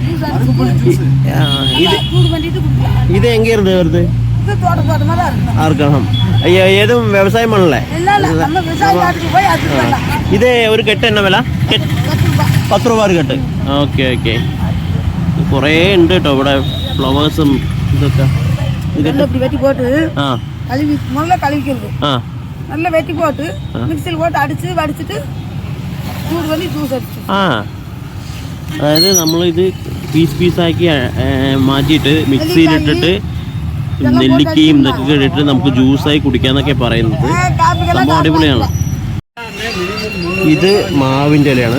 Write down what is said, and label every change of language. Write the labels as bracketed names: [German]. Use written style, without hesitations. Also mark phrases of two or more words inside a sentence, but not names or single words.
[Malayalam] ഇത് എങ്ങനെയുണ്ട് വെറുതെ ആർക്കണം? ഏതും വ്യവസായം ആണല്ലേ? ഇത് ഒരു കെട്ട് എന്നാ വില? 10 രൂപ ഒരു കെട്ട്. ഓക്കെ ഓക്കെ. കുറേ ഉണ്ട് കേട്ടോ ഇവിടെ ഫ്ലവേഴ്സും ഇതൊക്കെ. [Tamil] வெட்டி போட்டு ஆ முதல்ல கழுவிக்கிறது. நல்லா வெட்டி போட்டு மிக்சியில் போட்டு அடிச்சு வடிச்சிட்டு ചൂട് பண்ணி [Malayalam] ജ്യൂസ് അടിച്ചു. അതായത് നമ്മളിത് പീസാക്കി മാറ്റിയിട്ട് മിക്സിയിലിട്ടിട്ട് നെല്ലിക്കയും ഇതൊക്കെ ഇട്ടിട്ട് നമുക്ക് ജ്യൂസായി കുടിക്കാന്നൊക്കെ പറയുന്നത്. സംഭവം അടിപൊളിയാണ്. ഇത് മാവിൻ്റെ ഇലയാണ്.